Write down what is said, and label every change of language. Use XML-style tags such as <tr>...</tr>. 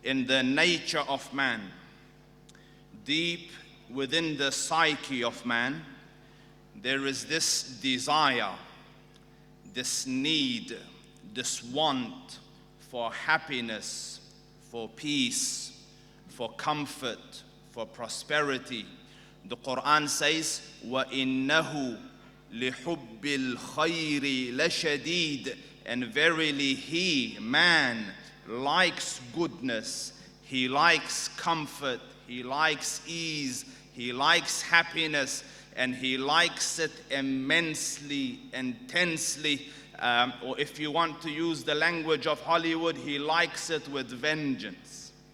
<en>the nature of man, deep within the psyche of man, there is this desire, this need, this want for happiness, for peace, for comfort, for prosperity. The Quran says,</en> <ar>وَإِنَّهُ لِحُبِّ الْخَيْرِ لَشَدِيدٌ.</ar> <en>And verily he, man, likes goodness, he likes comfort, he likes ease, he likes happiness, and he likes it immensely, intensely. Or if you want to use the language of Hollywood, he likes it with vengeance.</en>